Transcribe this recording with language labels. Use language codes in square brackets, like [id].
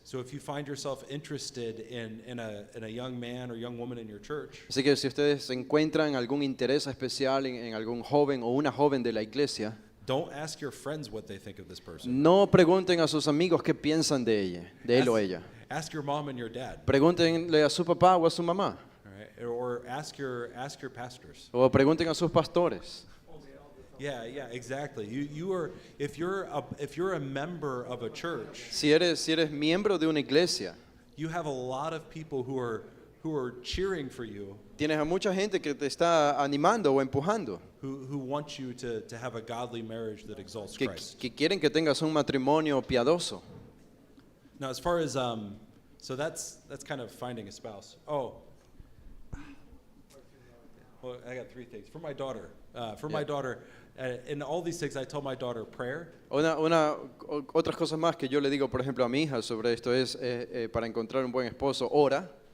[en] So if you find yourself interested in a young man or young woman in your church, [es] Así que si ustedes encuentran algún interés especial en algún joven o una joven de la iglesia, [en] don't ask your friends what they think of this person. [es] no pregunten a sus amigos qué piensan de ella, de él o ella. [en] Ask your mom and your dad. [es] Pregúntenle a su papá o a su mamá. [en] All right? Or ask your pastors. [es] O pregunten a sus pastores. [en] Yeah, exactly. You are if you're a member of a church, [es] Si eres miembro de una iglesia, [en] you have a lot of people who are cheering for you, [es] tienes a mucha gente que te está animando o empujando, [en] who want you to have a godly marriage that exalts [es] que [en] Christ. [es] quieren que tengas un matrimonio piadoso. [en] Now, as far as so that's kind of finding a spouse. Well, I got three things for my daughter. My daughter, in all these things, I told my daughter prayer, [es] Otras cosas más que yo le digo, por ejemplo, a mi hija sobre esto es para encontrar un buen esposo, ora,